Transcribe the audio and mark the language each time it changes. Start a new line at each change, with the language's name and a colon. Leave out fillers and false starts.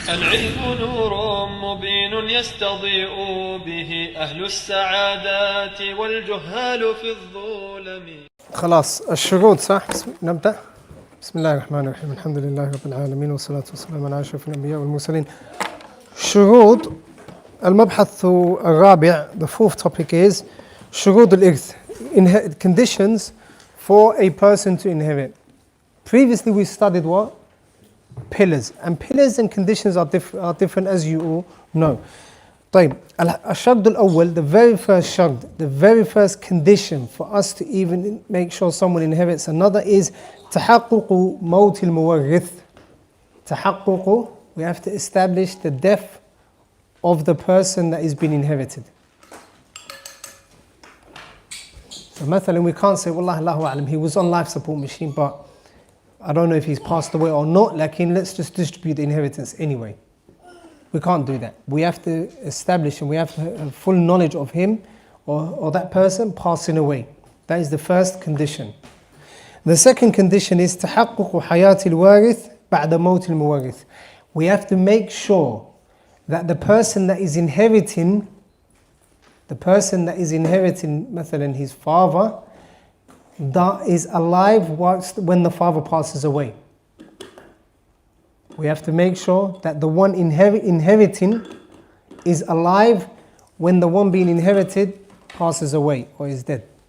Arabic: العلم نور مبين يستضيء به أهل السعادات والجهال في الظلم. خلاص الشروط صح؟ نبدأ. بسم الله الرحمن الرحيم. الحمد لله رب العالمين والصلاة والسلام على أشرف الأنبياء والمرسلين. شروط المبحث الرابع,
English: the fourth topic is
Arabic: شروط الإرث,
English: conditions for a person to inherit. Previously we studied what? Pillars. And pillars and conditions are different, as you all know. طيب, الشرط الأول, the very first shart, the very first condition for us to even make sure someone inherits another is
Arabic: تحقق موت المورث.
English: تحقق, we have to establish the death of the person that is being inherited. So مثلا we can't say
Arabic: والله الله أعلم,
English: he was on life support machine, but I don't know if he's passed away or not, لكن let's just distribute the inheritance anyway. We can't do that. We have to establish and we have to have full knowledge of him or that person passing away. That is the first condition. The second condition is
Arabic: تحقق حياة الوارث بعد موت المورث.
English: We have to make sure that the person that is inheriting, مثلا his father, that is alive when the father passes away. We have to make sure that the one inheriting is alive when the one being inherited passes away or is dead.